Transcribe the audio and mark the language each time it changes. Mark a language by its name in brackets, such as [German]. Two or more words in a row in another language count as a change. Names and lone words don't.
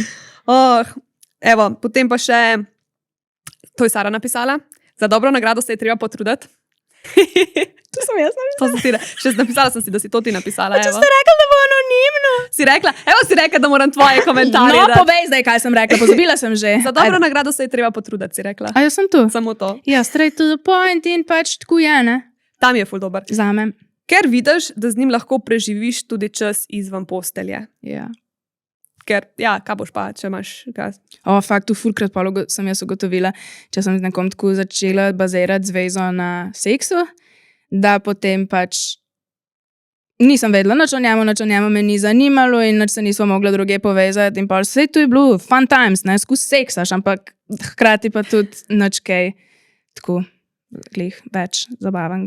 [Slovenian] Evo, potem pa še, to je Sara napisala, za dobro nagrado se je treba potruditi. To sem jaz napisala. Še napisala sem si, da si to ti napisala. Če ste rekla, da bo anonimno. Si rekla, da moram tvoje komentarje. No, povej zdaj, kaj sem rekla, pozabila sem že. Za dobro nagrado se je treba potruditi, si rekla. A jaz sem tu? Samo to. Ja, [English] straight to the point [Slovenian] in pač tako je, ne? Tam je ful dober. Zame. Ker vidiš, da z njim lahko preživiš tudi čas izven postelje. Ja. Ker, kaj boš pa, če imaš gaz? Fakt, fulkrat sem jaz ugotovila, če sem z nekom tako začela bazirati zvezo na seksu, da potem pač nisem vedela nič o njemu me ni zanimalo in nič se nismo mogla druge povezati in pa vse to je bilo [English] fun times, [Slovenian] ne, skus seksaš, ampak hkrati pa tudi nič kaj tako glih več zabavnega.